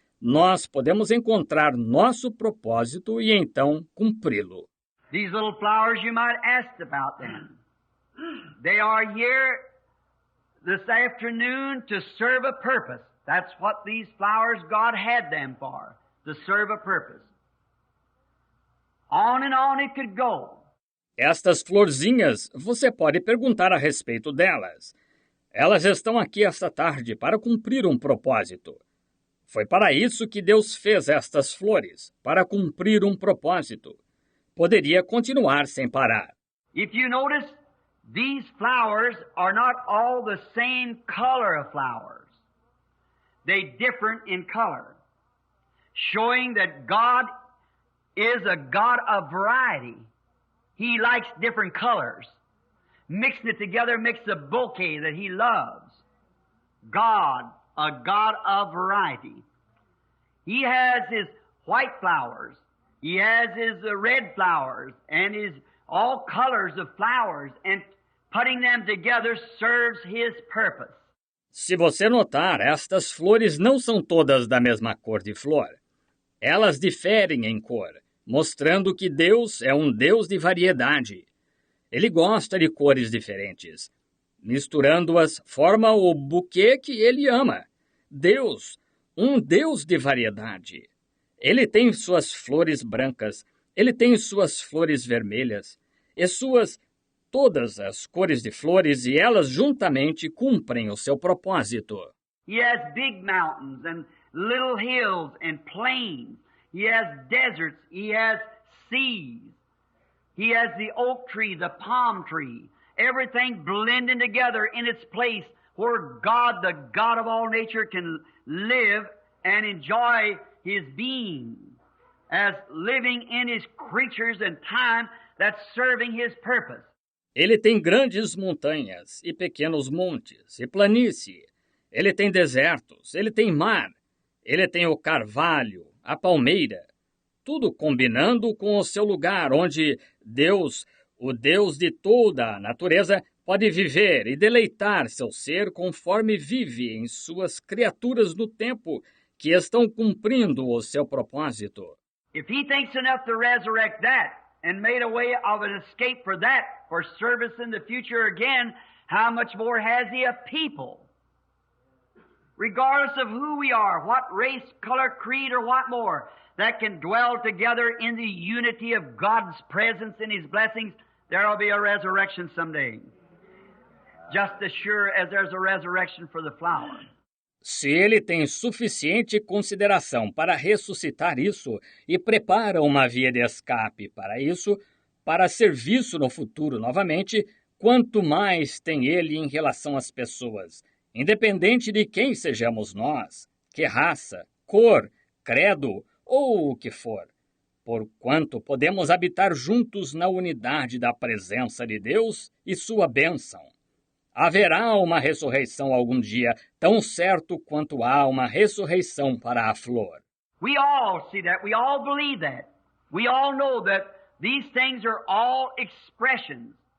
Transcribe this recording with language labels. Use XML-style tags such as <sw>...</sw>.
<pt>Nós podemos encontrar nosso propósito e então cumpri-lo.</pt> <en>These little flowers, you might ask about them. They are here this afternoon to serve a purpose. That's what these flowers, God had them for, to serve a purpose. On and on it could go.</en> <pt>Estas florzinhas, você pode perguntar a respeito delas. Elas estão aqui esta tarde para cumprir um propósito. Foi para isso que Deus fez estas flores, para cumprir um propósito. Poderia continuar sem parar.</pt> <en>If you notice, these flowers are not all the same color of flowers. They differ in color, showing that God is a God of variety. He likes different colors. Mixing it together makes a bouquet that He loves. God, a God of variety. He has His white flowers. He has His red flowers and His all colors of flowers, and putting them together serves His purpose.</en> <pt>Se você notar, estas flores não são todas da mesma cor de flor. Elas diferem em cor, mostrando que Deus é um Deus de variedade. Ele gosta de cores diferentes. Misturando-as, forma o buquê que Ele ama. Deus, um Deus de variedade. Ele tem suas flores brancas, Ele tem suas flores vermelhas, e todas as cores de flores, e elas juntamente cumprem o seu propósito.</pt> <en>He has big mountains and little hills and plains. He has deserts. He has seas. He has the oak tree, the palm tree, everything blending together in its place where God, the God of all nature, can live and enjoy His being as living in His creatures and time that's serving His purpose.</en> <pt>Ele tem grandes montanhas e pequenos montes e planície. Ele tem desertos, ele tem mar. Ele tem o carvalho, a palmeira. Tudo combinando com o seu lugar, onde Deus, o Deus de toda a natureza, pode viver e deleitar seu ser conforme vive em suas criaturas no tempo que estão cumprindo o seu propósito.</pt> <en>If He thinks enough to resurrect that and made a way of an escape for that, for service in the future again, how much more has He of people? Regardless of who we are, what race, color, creed, or what more, that can dwell together in the unity of God's presence and His blessings, there will be a resurrection someday. Just as sure as there's a resurrection for the flower.</en> <pt>Se Ele tem suficiente consideração para ressuscitar isso e prepara uma via de escape para isso, para serviço no futuro novamente, quanto mais tem Ele em relação às pessoas, independente de quem sejamos nós, que raça, cor, credo ou o que for, porquanto podemos habitar juntos na unidade da presença de Deus e sua bênção. Haverá uma ressurreição algum dia, tão certo quanto há uma ressurreição para a flor.</pt> <en>We all see that. We all believe that. We all know that these things are all expressions.</en>